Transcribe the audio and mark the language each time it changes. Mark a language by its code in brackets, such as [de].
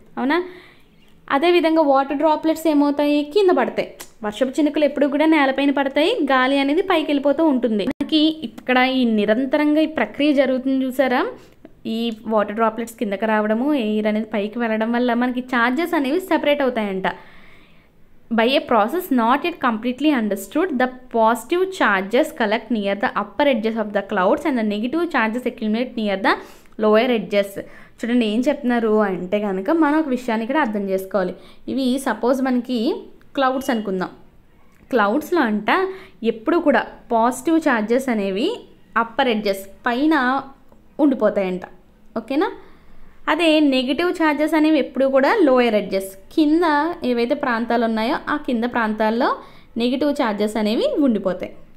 [te] అవునా, అదేవిధంగా water droplets ఏమవుతాయి, కింద పడతాయి. వర్షపు చినుకులు ఎప్పుడు కూడా నేలపైన పడతాయి, గాలి అనేది పైకి వెళ్ళిపోతూ ఉంటుంది. మనకి ఇక్కడ ఈ నిరంతరంగా ఈ ప్రక్రియ జరుగుతుంది చూసారా, ఈ వాటర్ డ్రాప్లెట్స్ కిందకి రావడము, ఎయిర్ అనేది పైకి వెళ్ళడం వల్ల మనకి ఛార్జెస్ అనేవి separate అవుతాయంట. [en] By a process not yet completely understood, the positive charges collect near the upper edges of the clouds and the negative charges accumulate near the lower edges. [te] చూడండి ఏం చెప్తున్నారు అంటే కనుక మనం ఒక విషయాన్ని ఇక్కడ అర్థం చేసుకోవాలి. ఇవి సపోజ్ మనకి క్లౌడ్స్ అనుకుందాం. క్లౌడ్స్లో అంట ఎప్పుడు కూడా పాజిటివ్ ఛార్జెస్ అనేవి అప్పర్ ఎడ్జెస్ పైన ఉండిపోతాయంట. ఓకేనా, అదే నెగిటివ్ ఛార్జెస్ అనేవి ఎప్పుడు కూడా లోయర్ ఎడ్జెస్ కింద ఏవైతే ప్రాంతాలు ఉన్నాయో ఆ కింద ప్రాంతాల్లో నెగిటివ్ ఛార్జెస్ అనేవి ఉండిపోతాయి.